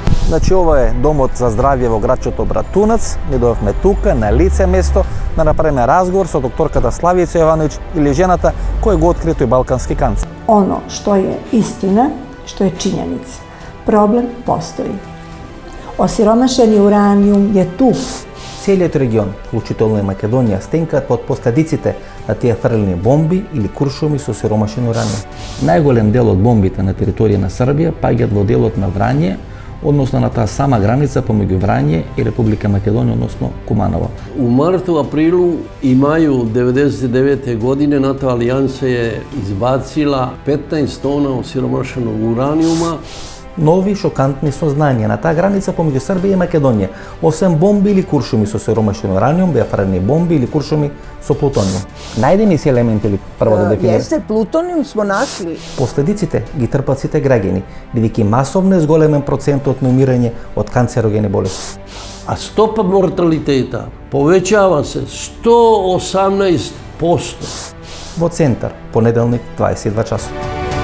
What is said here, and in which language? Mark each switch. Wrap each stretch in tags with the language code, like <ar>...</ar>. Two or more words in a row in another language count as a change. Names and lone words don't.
<mk>Значи, ова е домот за здравје во градчето Братунац. Ми дојавме тука, на лице место, да направиме разговор со докторката Славица Јовановиќ или жената која го откри тој балкански канцер.</mk> <sr>Ono što je istina, što je činjenica. Problem postoji. Osiromašeni uranijum je tu.</sr> <mk>Целиот регион, вклучително и Македонија, стенкаат под последиците на тие фрлени бомби или куршуми со сиромашен ураниум. Најголем дел од бомбите на територија на Србија паѓаат во делот на Врање, односно на таа сама граница помеѓу Врање и Република Македонија, односно Куманово.</mk> <sr>U martu, aprilu i maju 1999. godine NATO alijansa je izbacila 15 tona osiromašenog uranijuma.</sr> <mk>Нови шокантни сознанија на таа граница помеѓу Србија и Македонија. Освен бомби или куршуми со сиромашен ураниум, беа фрлени бомби или куршуми со плутониум. Најдени си елементи или прво да дефинираме?</mk> <sr>Jeste, plutonijum smo našli.</sr> <mk>Последиците ги трпат сите граѓани, бидејќи масовно е зголемен процентот на умирање од канцерогени болести.</mk> <sr>A stopa mortaliteta povećava se 118%.</sr> <mk>Во центар, понеделник, 22 часот.</mk>